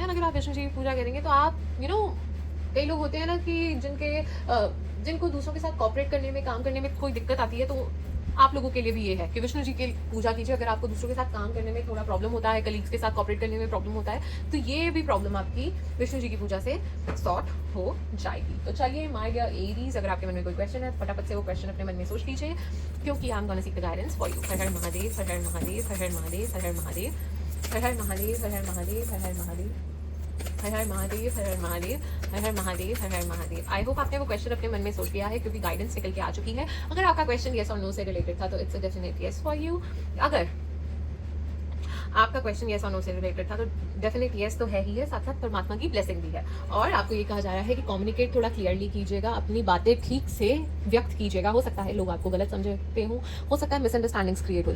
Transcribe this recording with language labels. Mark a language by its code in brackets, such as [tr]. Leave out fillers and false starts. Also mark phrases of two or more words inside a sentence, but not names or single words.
[hi] और अगर आप विष्णु जी की पूजा करेंगे तो आप कई लोग होते हैं ना कि जिनको दूसरों के साथ कॉपरेट करने में, काम करने में कोई दिक्कत आती है, तो आप लोगों के लिए भी ये है कि विष्णु जी की पूजा कीजिए। अगर आपको दूसरों के साथ काम करने में थोड़ा प्रॉब्लम होता है, कलीग्स के साथ कॉपरेट करने में प्रॉब्लम होता है, तो ये भी प्रॉब्लम आपकी विष्णु जी की पूजा से सॉर्ट हो जाएगी। तो चलिए [en] my dear Aries, [hi] अगर आपके मन में कोई क्वेश्चन है फटाफट से वो क्वेश्चन अपने मन में सोच लीजिए, क्योंकि [en] I am gonna seek the guidance for you. [hi] हर हर महादेव, हर हर महादेव, हर हर महादेव, हर हर महादेव, हर हर महादेव, हर हर महादेव, हर हर महादेव, हर हर महादेव, हर हर महादेव, हर हर महादेव, हर हर महादेव। [en] I hope [hi] आपने वो क्वेश्चन अपने मन में सोच लिया है, क्योंकि गाइडेंस निकल के आ चुकी है। अगर आपका क्वेश्चन येस और नो से रिलेटेड था तो [en] it's a definite yes for you. [hi] अगर आपका क्वेश्चन येस और नो से रिलेटेड था तो [en] definite yes [hi] तो है ही है, साथ साथ परमात्मा की ब्लेसिंग भी है। और आपको ये कहा जा रहा है कि कम्युनिकेट थोड़ा क्लियरली कीजिएगा, अपनी बातें ठीक से व्यक्त कीजिएगा। हो सकता है लोग आपको गलत समझते हों, हो सकता है [en] misunderstandings create [hi] हो जाए।